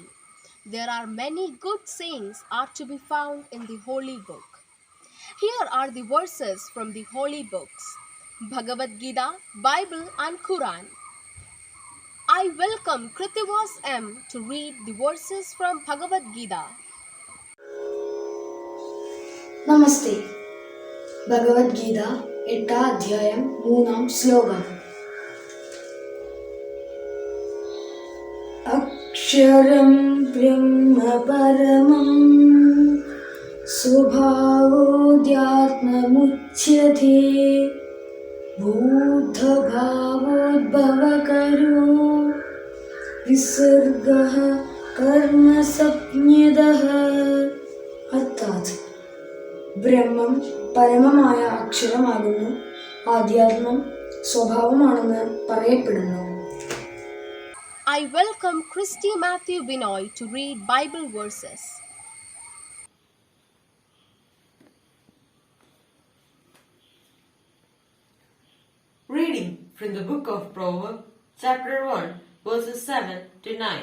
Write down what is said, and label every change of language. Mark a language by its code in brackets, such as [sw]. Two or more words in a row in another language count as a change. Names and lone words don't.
[en] There are many good sayings are to be found in the Holy Book. Here are the verses from the Holy Books: Bhagavad Gita, Bible and Quran. I welcome Kritivas M to read the verses from Bhagavad Gita. [ml] നമസ്തേ. ഭഗവത്ഗീത 8ാം അധ്യായം 3-ാം ശ്ലോകം. [sa] അക്ഷരം ബ്രഹ്മ പരമം സ്വഭാവോദ്യാത്മമുച്യത്തെ भूतभावोद्भवकरो विसर्गः कर्मसंज्ञितः. [ml] അർത്ഥാത് ബ്രഹ്മം പരമമായ അക്ഷരമാകുന്നു, ആധ്യാത്മം സ്വഭാവമാണെന്ന് പറയപ്പെടുന്നു. [en] I welcome Christy Matthew Binoy to read Bible verses. Reading from the book of Proverbs, chapter 1, verses 7 to 9.